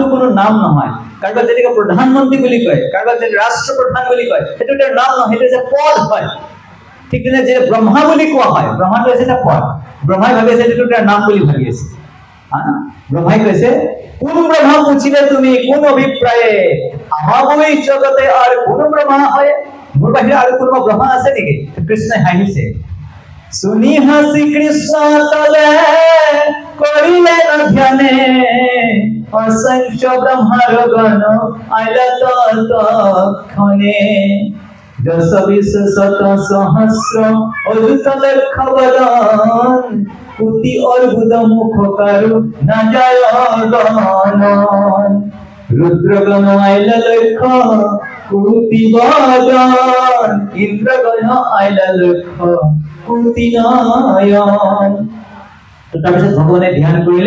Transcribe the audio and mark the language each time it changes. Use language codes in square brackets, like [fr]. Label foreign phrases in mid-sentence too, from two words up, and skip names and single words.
[as] কোনো নাম নহয় কাৰোবাক যেনেকৈ প্ৰধানমন্ত্ৰী বুলি কয় কাৰোবাক যেনে ৰাষ্ট্ৰপ্ৰধান বুলি কয় সেইটো এটা নাম নহয় সেইটো যে পদ হয় ঠিক তেনে যে ব্ৰহ্মা বুলি কোৱা হয় ব্ৰহ্মাটো হৈছে এটা পদ ব্ৰহ্মাই ভাবি আছে এইটো এটা নাম বুলি ভাবি আছে ব্ৰহ্মাই কৈছে কোন ব্ৰহ্মা পুছিলে তুমি কোন অভিপ্ৰায়ে আমাবৈ জগতে আৰু কোন ব্ৰহ্মা হয় মোৰ বাহিৰে আৰু কোনোবা ব্ৰহ্মা আছে নেকি কৃষ্ণই হাঁহিছে শুনি হাঁহি কৃষ্ণ তলে কৰিলে ধ্যানে অসংখ্য ব্ৰহ্মাৰ গণ আইলা তৎক্ষণে দশ বিশ শত সহস্ৰ অযুত লক্ষ বদন কোটি অৰ্বুদ মুখ কৰু ন যায় গণন ৰুদ্ৰগণ আইলা লক্ষ কোটি বদন ইন্দ্ৰগণ আইলা লক্ষ কোটি নয়ন তো তাৰপিছত ভগৱানে ধ্যান কৰিলে